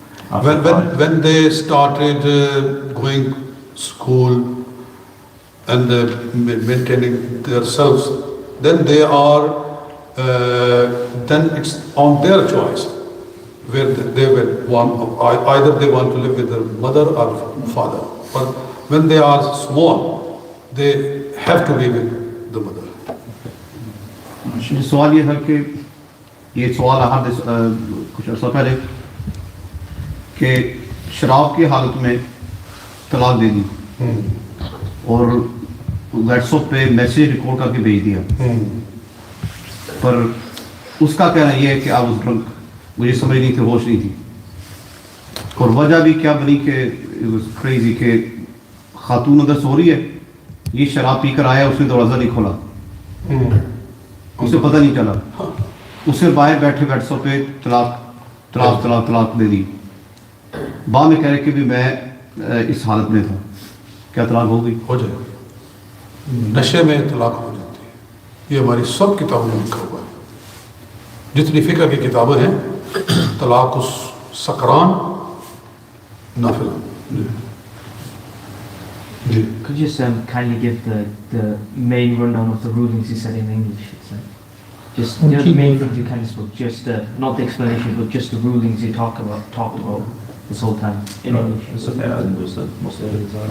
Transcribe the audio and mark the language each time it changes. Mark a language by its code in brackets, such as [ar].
[en] When they started going school and maintaining themselves, then they are, then it's on their choice where they will want, either they want to live with their mother or father. But when they are small, they have to be with the mother. [ur] سوال یہ ہے کہ یہ سوال کچھ عرصہ پہلے کہ شراب کی حالت میں طلاق دے دی اور واٹس ایپ پہ میسیج ریکارڈ کر کے بھیج دیا, پر اس کا کہنا یہ ہے کہ آپ اس وقت مجھے سمجھ نہیں تھی, ہوش نہیں تھی, اور وجہ بھی کیا بنی کہ کریزی کہ خاتون اندر سو رہی ہے, یہ شراب پی کر آیا, اس نے دروازہ نہیں کھولا, اسے پتہ نہیں چلا, اسے باہر بیٹھے واٹس ایپ پہ طلاق طلاق طلاق طلاق دے دی. بعد میں کہہ رہے کہ بھی میں اس حالت میں تھا, کیا طلاق ہو گئی؟ ہو جائے, نشے میں طلاق ہو جاتی ہے. یہ ہماری سب کتابوں میں لکھا ہوا ہے, جتنی فقہ کی کتابیں ہیں, طلاق اس سکران نافل. [en] Could you just kindly give the main rundown of the rulings you said in English? Just the main things you kind of spoke, just not the explanation, but just the rulings you talked about this whole time in English. It's okay, I understand most of it.